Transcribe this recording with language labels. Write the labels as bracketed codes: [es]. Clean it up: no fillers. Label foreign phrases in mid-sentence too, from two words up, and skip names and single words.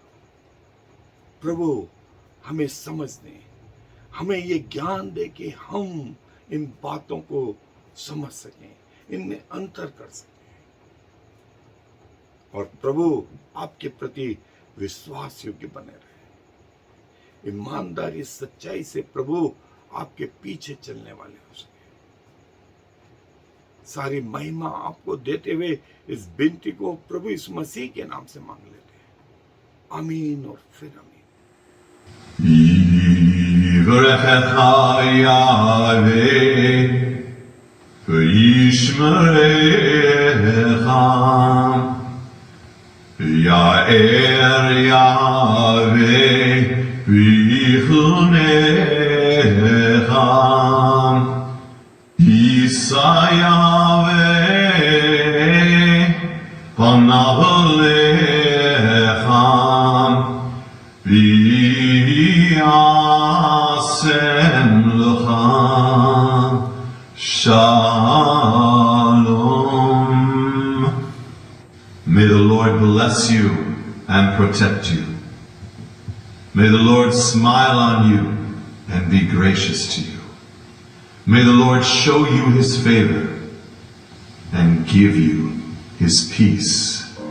[hi] प्रभु हमें समझने, हमें ये ज्ञान दे कि हम इन बातों को समझ सकें, इनमें अंतर कर सकें, और प्रभु आपके प्रति विश्वास योग्य बने रहे, ईमानदारी सच्चाई से प्रभु आपके पीछे चलने वाले हो सके। सारी महिमा आपको देते हुए इस विनती को प्रभु इस मसीह के नाम से मांग लेते हैं, आमीन और फिर आमीन। [he] יברכך יהוה וישמרך. יאר יהוה ויחנך. ישא יהוה פניו אליך. וישם לך שלום. [en] May the Lord bless you and protect you. May the Lord smile on you and be gracious to you. May the Lord show you his favor and give you his peace.